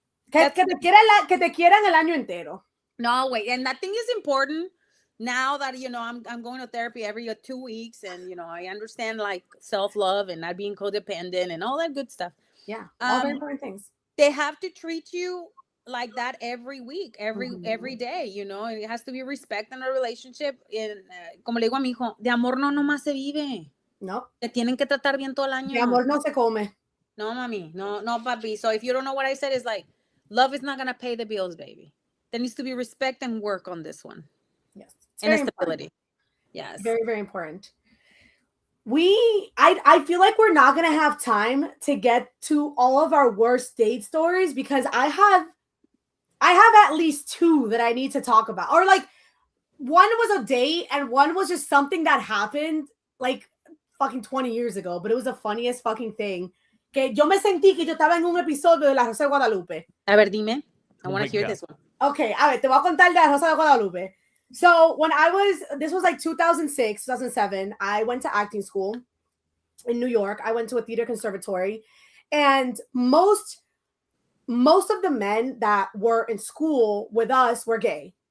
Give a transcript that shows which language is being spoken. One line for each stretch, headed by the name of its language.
Spanish: Que te quieran el año entero.
English: No, wait. And that thing is important now that, I'm going to therapy every 2 weeks, and, I understand like self-love and not being codependent and all that good stuff. Yeah. All very important things. They have to treat you like that every week, every day, it has to be respect in a relationship.
Spanish: Como le digo a mi hijo, de amor no nomás se vive. No. Te tienen que tratar bien todo el año. De amor no se come. No, mami. No, papi.
English: So if you don't know what I said, it's like, love is not going to pay the bills, baby. There needs to be respect and work on this one. Yes. And stability. Yes. Very, very important. I feel like we're not going to have time to get to all of our worst date stories, because I have at least 2 that I need to talk about. Or like, one was a date and one was just something that happened like fucking 20 years ago, but it was the funniest fucking thing.
Spanish: Que yo me sentí que yo estaba en un episodio de La Rosa de Guadalupe. A ver, dime.
English: I want to hear this one.
Spanish: Okay, a ver, te voy a contar de La Rosa de Guadalupe.
English: So when this was like 2006, 2007, I went to acting school in New York. I went to a theater conservatory, and most of the men that were in school with us were gay.